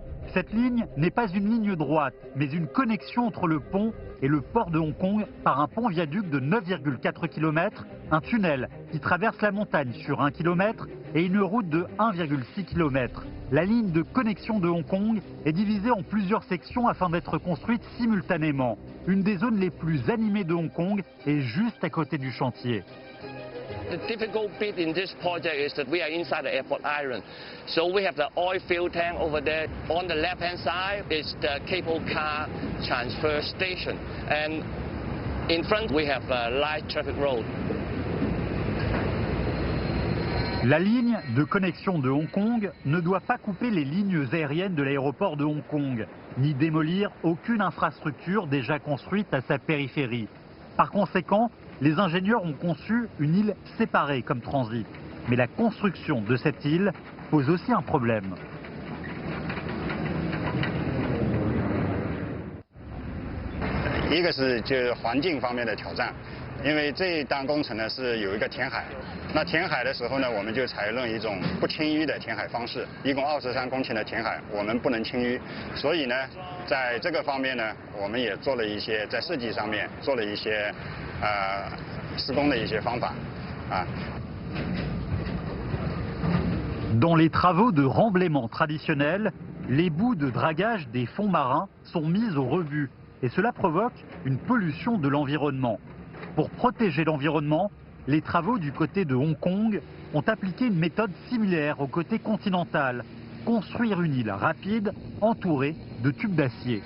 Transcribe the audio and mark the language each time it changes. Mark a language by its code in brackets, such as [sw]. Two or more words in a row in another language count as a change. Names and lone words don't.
[fr] Cette ligne n'est pas une ligne droite, mais une connexion entre le pont et le port de Hong Kong par un pont-viaduc de 9,4 km, un tunnel qui traverse la montagne sur 1 km et une route de 1,6 km. La ligne de connexion de Hong Kong est divisée en plusieurs sections afin d'être construite simultanément. Une des zones les plus animées de Hong Kong est juste à côté du chantier. [en] The difficult bit in this project is that we are inside the airport island. So we have the oil fuel tank over there. On the left-hand side is the cable car transfer station. And in front we have a light traffic road. [fr] La ligne de connexion de Hong Kong ne doit pas couper les lignes aériennes de l'aéroport de Hong Kong, ni démolir aucune infrastructure déjà construite à sa périphérie. Par conséquent, les ingénieurs ont conçu une île séparée comme transit. Mais la construction de cette île pose aussi un problème. [zh] 一个是就是环境方面的挑战，因为这一档工程呢是有一个填海，那填海的时候呢，我们就采用一种不清淤的填海方式，一共23公顷的填海，我们不能清淤，所以呢，在这个方面呢，我们也做了一些在设计上面做了一些施工的一些方法啊。 [fr] Dans les travaux de remblaiement traditionnels, les bouts de dragage des fonds marins sont mis au rebut et cela provoque une pollution de l'environnement. Pour protéger l'environnement, les travaux du côté de Hong Kong ont appliqué une méthode similaire au côté continental, construire une île rapide entourée de tubes d'acier.